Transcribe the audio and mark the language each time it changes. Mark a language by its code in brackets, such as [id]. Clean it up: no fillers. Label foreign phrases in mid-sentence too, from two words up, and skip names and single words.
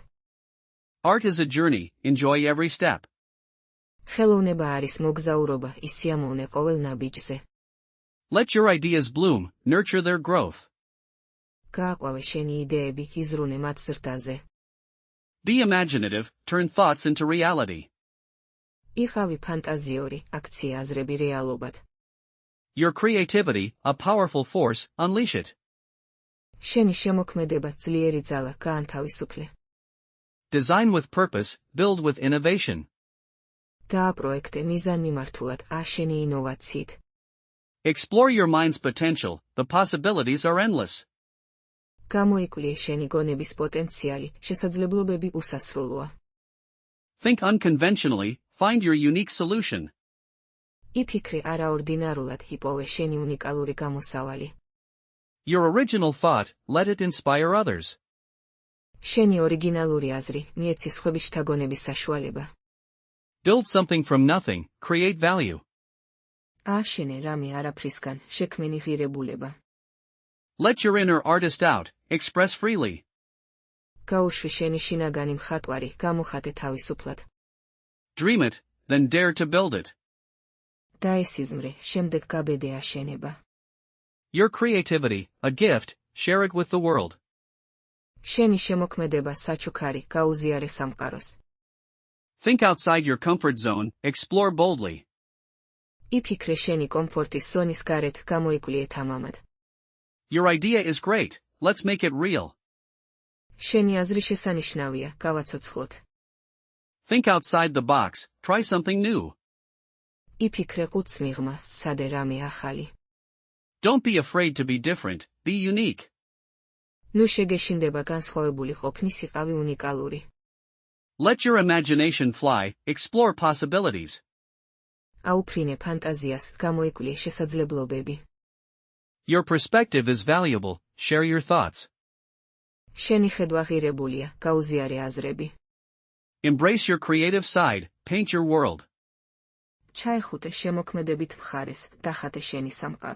[en] Art is a journey, enjoy every step. [ka] ხელოვნება არის მოგზაურობა, ისიამოვნე ყოველ ნაბიჯზე. [en] Let your ideas bloom, nurture their growth. [ka] გააყვავე შენი იდეები, იზრუნე მათ ზრდაზე. [en] Be imaginative, turn thoughts into reality. [ka] იყავი ფანტაზიური, აქციე აზრები რეალობად. [en] Your creativity, a powerful force, unleash it. [ka] შენი შემოქმედება ძლიერი ძალა, გაანთავისუფლე. [en] Design with purpose, build with innovation. [ka] დააპროექტე მიზანმიმართულად, შენი ინოვაციით. [en] Explore your mind's potential, the possibilities are endless. [ka] გამოიკვლიე შენი გონების პოტენციალი, შესაძლებლობები უსასრულოა. [en] Think unconventionally, find your unique solution. [ka] იფიქრე არაორდინარულად, იპოვე შენი უნიკალური გამოსავალი. [en] Your original thought, let it inspire others. [ka] შენი ორიგინალური აზრი, მიეცი სხვების შთაგონების საშუალება. [en] Build something from nothing, create value. [ka] ააშენე რამე არაფრისგან, შექმენი ღირებულება. [en] Let your inner artist out, express freely. [ka] გაუშვი შენი შინაგანი მხატვარი, გამოხატე თავისუფლად. [en] Dream it, then dare to build it. [ka] დაესიზმრე, შემდეგ გაბედე აშენება. [en] Your creativity, a gift, share it with the world. [ka] შენი შემოქმედება საჩუქარი, გაუზიარე სამყაროს. [en] Think outside your comfort zone, explore boldly. [ka] იფიქრე შენი კომფორტის ზონის გარეთ, გამოიკვლიე თამამად. [en] Your idea is great, let's make it real. [ka] შენი აზრი შესანიშნავია, გავაცოცხლოთ. [en] Think outside the box, try something new. [ka] იფიქრე ყუთს მიღმა, სცადე რამე ახალი. [en] Don't be afraid to be different, be unique. [ka] ნუ შეგეშინდება განსხვავებული ყოფნის იყავი უნიკალური. [en] Let your imagination fly, explore possibilities. [ka] აუფრინე ფანტაზიას, გამოიკვლიე შესაძლებლობები. [en] Your perspective is valuable, share your thoughts. [ka] შენი ხედვა ღირებულია, გაუზიარე აზრები. [en] Embrace your creative side, paint your world. [ka] ჩაეხუტე შემოქმედებით მხარეს, დახატე შენი სამყარო.